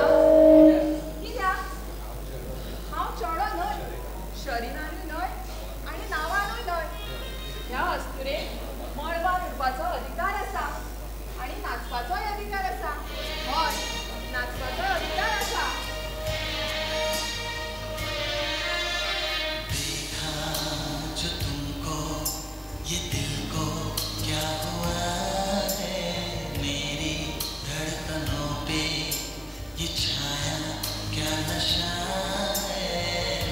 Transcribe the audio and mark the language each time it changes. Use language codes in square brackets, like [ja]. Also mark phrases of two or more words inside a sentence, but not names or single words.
[kok] कित्याक? हांव चेडो न्हय, शरिरानूय न्हय आनी नांवानूय न्हय. ह्या अस्तुरेक मळबान उडपाचो अधिकार आसा आनी नाचपाचोय अधिकार आसा. हय, नाचपाचो अधिकार आसा. [hi] जो तुमको ये दिल को क्या हुआ है, मेरी धड़कनों पे ये छाया क्या नशा है.